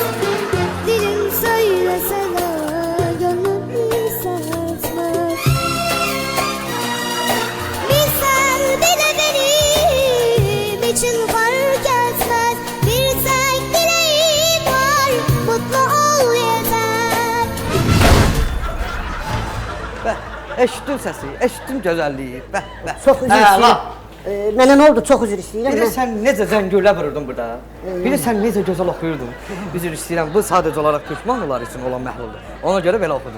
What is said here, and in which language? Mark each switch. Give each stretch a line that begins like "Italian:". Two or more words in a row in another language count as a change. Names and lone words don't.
Turkish: Dilim söylese de gönlüm hissetmez. Bir sen bir de benim için fark etmez. Bir tek dileğim var, mutlu ol yeter.
Azerbaijani: Eşitdin səsi, eşitdin gözəlliyi. Çox üzr istəyirəm. Mənə nə oldu? Çox üzr istəyirəm. Bir də sən necə zəngürlə vururdun burada. Bir də sən necə gözəl oxuyurdun. Üzr istəyirəm, bu sadəcə olaraq türk mahnıları üçün olan məhluldur. Ona görə belə oxudum.